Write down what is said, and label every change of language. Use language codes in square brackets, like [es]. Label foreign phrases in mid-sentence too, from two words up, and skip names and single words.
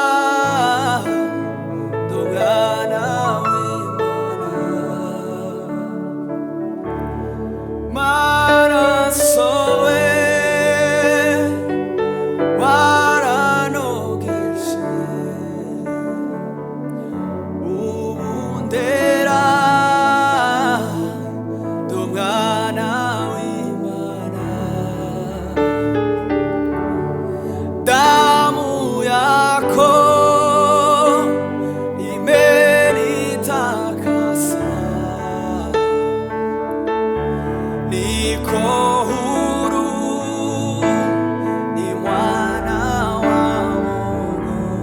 [rw] dogana w'Imana maraso we waranogeshe ondera dogana w'Imana [sw] damu yako imenitakasa niko huru ni mwana wa Mungu